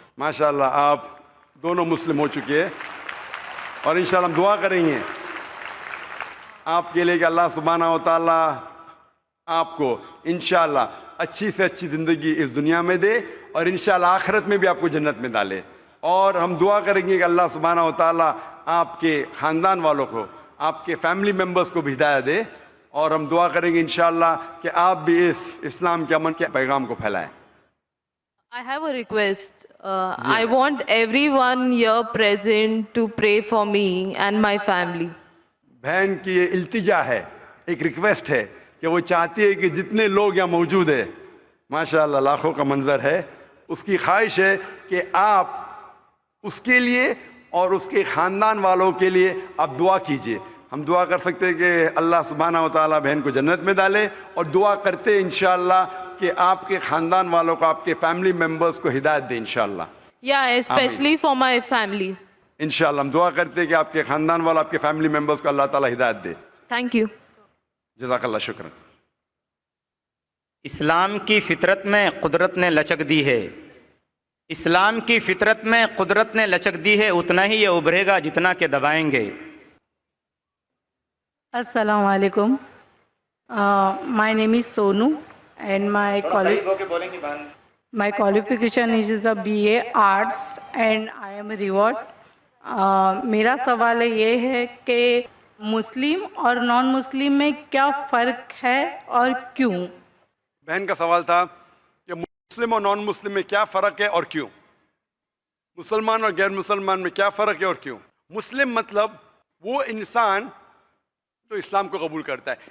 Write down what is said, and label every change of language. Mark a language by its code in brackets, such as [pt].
[ur] ماشاءاللہ آپ دونوں مسلم ہو چکے ہیں اور انشاءاللہ ہم دعا کریں گے آپ کے لیے کہ اللہ سبحانہ و تعالیٰ آپ کو انشاءاللہ اچھی سے اچھی زندگی اس دنیا میں دے اور انشاءاللہ آخرت میں بھی آپ کو جنت میں ڈالے. اور ہم دعا کریں گے کہ اللہ سبحانہ و تعالیٰ آپ کے خاندان والوں کو، آپ کے فیملی ممبرز کو بھی ہدایت دے. اور ہم دعا کریں گے انشاءاللہ کہ آپ بھی اس اسلام کے امن کے پیغام کو پھیلائیں. [en] I have a request. I want everyone here present to pray for me and my family. [ur] بہن کی یہ التجا ہے، ایک ریکویسٹ ہے کہ وہ چاہتی ہے کہ جتنے لوگ یہاں موجود ہیں، ماشاءاللہ لاکھوں کا منظر ہے، اس کی خواہش ہے کہ آپ اس کے لیے اور اس کے خاندان والوں کے لیے آپ دعا کیجئے. ہم دعا کر سکتے ہیں کہ اللہ سبحانہ و تعالیٰ بہن کو جنت میں ڈالے، اور دعا کرتے ہیں انشاءاللہ کہ آپ کے خاندان والوں کو، آپ کے فیملی ممبرز کو ہدایت دے انشاءاللہ. [en] Yeah, especially for my family. [ur] انشاءاللہ ہم دعا کرتے ہیں کہ آپ کے خاندان والوں، آپ کے فیملی ممبرز کو اللہ تعالیٰ ہدایت دے. [en] Thank you. [ar] جزاک اللہ شکرا. [ur] اسلام کی فطرت میں قدرت نے لچک دی ہے. اسلام کی فطرت میں قدرت نے لچک دی ہے، اتنا ہی یہ ابھرے گا جتنا کہ دبائیں گے. السلام علیکم. [en] My name is Sonu and my qualification is the BA Arts and I am a reward. [ur] میرا سوال یہ ہے کہ مسلم اور نان مسلم میں کیا فرق ہے اور کیوں؟ بہن کا سوال تھا کہ مسلم اور نان مسلم میں کیا فرق ہے اور کیوں؟ مسلمان اور غیر مسلمان میں کیا فرق ہے اور کیوں؟ مسلم مطلب وہ انسان جو اسلام کو قبول کرتا ہے.